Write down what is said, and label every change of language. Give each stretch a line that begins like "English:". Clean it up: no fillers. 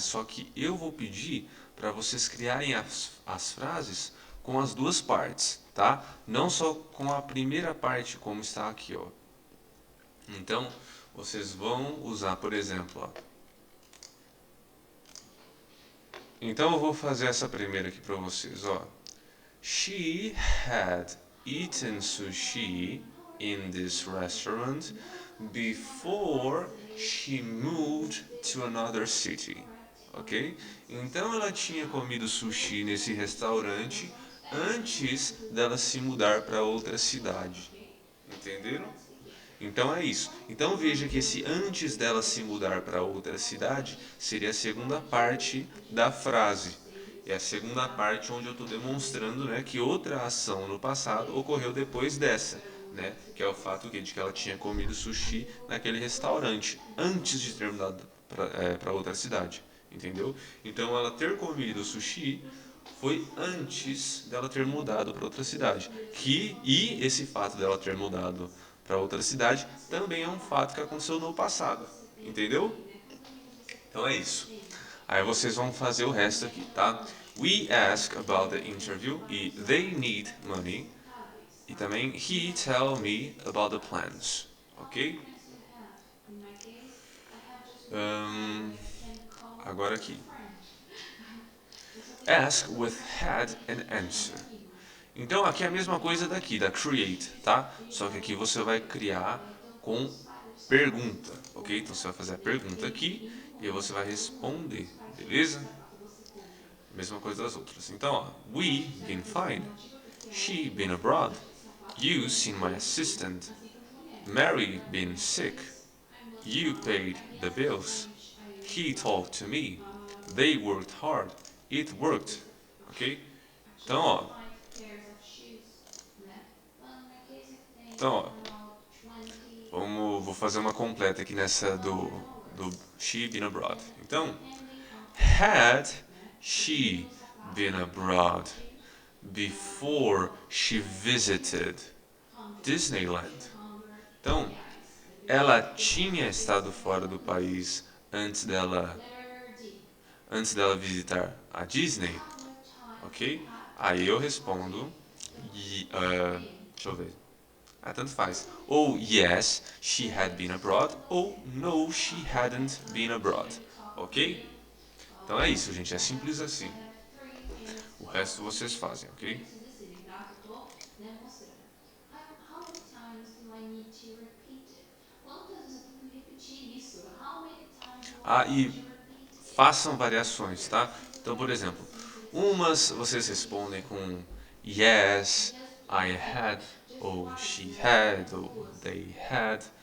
Portuguese: Só que eu vou pedir para vocês criarem as frases com as duas partes, tá? Não só com a primeira parte como está aqui, ó. Então, vocês vão usar, por exemplo, ó. Então eu vou fazer essa primeira aqui para vocês, ó.
English: She had eaten sushi in this restaurant before she moved to another city. Ok?
Portuguese: Então ela tinha comido sushi nesse restaurante antes dela se mudar para outra cidade. Entenderam? Então é isso. Então veja que esse antes dela se mudar para outra cidade seria a segunda parte da frase. É a segunda parte onde eu estou demonstrando, né, que outra ação no passado ocorreu depois dessa. né? Que é o fato de que ela tinha comido sushi naquele restaurante antes de ter mudado para outra cidade, entendeu? Então ela ter comido sushi foi antes dela ter mudado para outra cidade. E esse fato dela ter mudado para outra cidade também é um fato que aconteceu no passado, entendeu? Então é isso. Aí vocês vão fazer o resto aqui, tá?
English: We ask about the interview e they need money.
Portuguese: E também
English: he tell me about the plans, ok?
Portuguese: Um, agora aqui.
English: Ask with had and answer.
Portuguese: Então aqui é a mesma coisa daqui, da create, tá? Só que aqui você vai criar com pergunta, ok? Então você vai fazer a pergunta aqui e você vai responder, beleza? Mesma coisa das outras. Então, ó,
English: we been fine, she been abroad, you seen my assistant, Mary been sick, you paid the bills, he talked to me, they worked hard, it worked, ok?
Portuguese: Então, ó, vou fazer uma completa aqui nessa do she been abroad. Então,
English: had she been abroad before she visited Disneyland?
Portuguese: Então, ela tinha estado fora do país antes dela visitar a Disney, ok? Aí eu respondo, deixa eu ver. Tanto faz.
English: Ou yes, she had been abroad, ou no, she hadn't been abroad, ok?
Portuguese: Então é isso, gente, é simples assim. O resto vocês fazem, ok? E façam variações, tá? Então, por exemplo, umas vocês respondem com
English: yes, I had,
Portuguese: ou
English: she had,
Portuguese: ou
English: they had.